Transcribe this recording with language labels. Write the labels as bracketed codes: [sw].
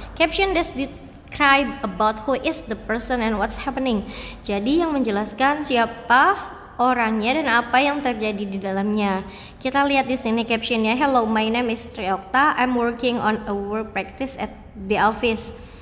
[en] Caption that describe about who is the person and what's happening. [id] Jadi yang menjelaskan siapa orangnya dan apa yang terjadi di dalamnya. Kita lihat di sini captionnya, [en] hello, my name is Triokta. I'm working on a work practice at the office.